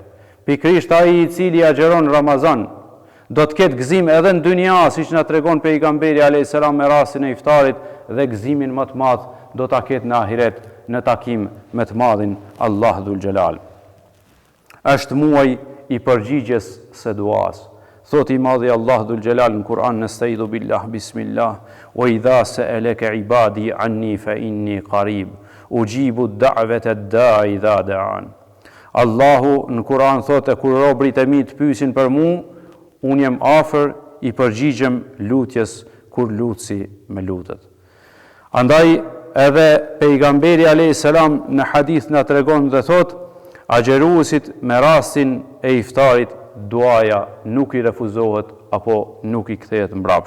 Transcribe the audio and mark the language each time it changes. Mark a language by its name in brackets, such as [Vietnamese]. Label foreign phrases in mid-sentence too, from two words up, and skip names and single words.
[Albanian] Pikrisht ai i cili agjeron Ramazan do të ketë gëzim edhe në dunja, siç na tregon pejgamberi [Arabic] عليه السلام [Albanian] me rastin e iftarit, dhe gëzimin më të madh do ta ketë në ahiret në takim me të madhin Allah [Arabic] ذو الجلال. [Albanian] Është muaj i përgjigjes së duas. Thot i madhi Allah [Arabic] ذو الجلال [Albanian] në Kur'an, [Arabic] نستعيذ بالله بسم الله وإذا سألك عبادي عني فإني قريب أجيب دعوة الداع إذا دعان. [Albanian] Allahu në Kur'an thotë, kur robrit e mi të pyesin për mua, unë jam afër, i përgjigjem lutjes kur lutsi më lutet. Andaj edhe pejgamberi [Arabic] عليه السلام [Albanian] në hadith na tregon dhe thot, agjeruesit me rastin e iftarit duaja nuk i refuzohet apo nuk i kthehet mbrapsht.